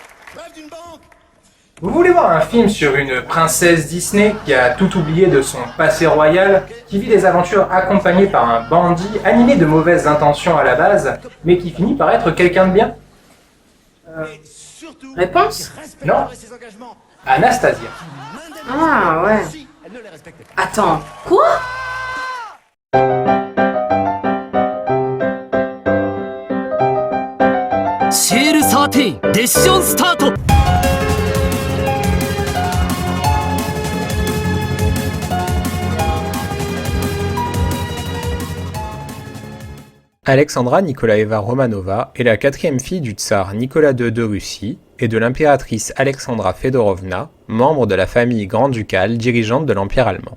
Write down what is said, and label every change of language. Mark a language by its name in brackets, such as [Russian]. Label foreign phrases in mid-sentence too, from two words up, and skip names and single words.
[French] Vous voulez voir un film sur une princesse Disney qui a tout oublié de son passé royal, qui vit des aventures accompagnées par un bandit animé de mauvaises intentions à la base, mais qui finit par être quelqu'un de bien? Réponse? Non. Anastasia. Ah ouais. Attends, quoi? シール13デッションスタート。 Alexandra Nikolaeva Romanova est la quatrième fille du tsar Nicolas II de Russie et de l'impératrice Alexandra Fedorovna, membre de la famille grand-ducale dirigeante de l'Empire allemand.